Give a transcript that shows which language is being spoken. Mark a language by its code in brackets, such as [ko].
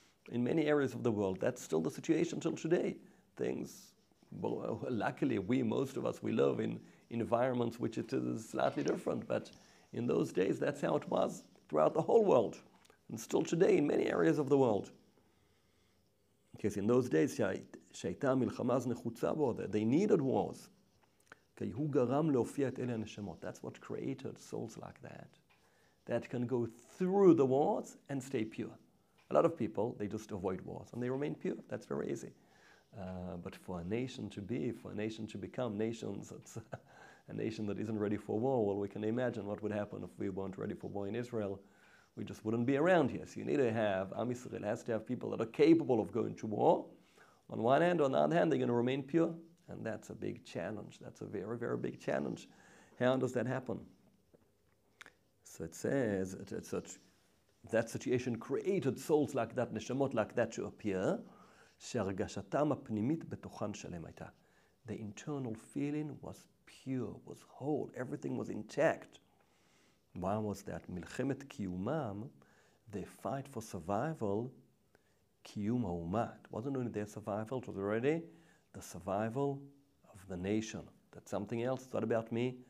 [en] In many areas of the world, that's still the situation till today. Things, well, luckily, most of us, we live in environments which it is slightly different. But in those days, that's how it was throughout the whole world. And still today in many areas of the world. Because in those days, [he] שהייתה המלחמה אז נחוצה בו, [en] they needed wars. [he] Okay, הוא גרם להופיע את אלה הנשמות. [en] That's what created souls like that can go through the wars and stay pure. A lot of people, they just avoid wars and they remain pure. That's very easy. But for a nation to become nations, it's a nation that isn't ready for war. Well, we can imagine what would happen if we weren't ready for war in Israel. We just wouldn't be around here. So you need to have, Am Yisrael has to have people that are capable of going to war. On one hand, on the other hand, they're going to remain pure. And that's a big challenge. That's a very, very big challenge. How does that happen? So it says, that situation created souls like that, neshamot like that to appear. [he] שהרגשתם הפנימית בתוכן שלם הייתה. [en] The internal feeling was pure, was whole. Everything was intact. Why was that? [he] מלחמת קיומם, [en] they fight for survival, [he] קיום האומה. [en] It wasn't only their survival, it was already the survival of the nation. That's something else. It's not about me.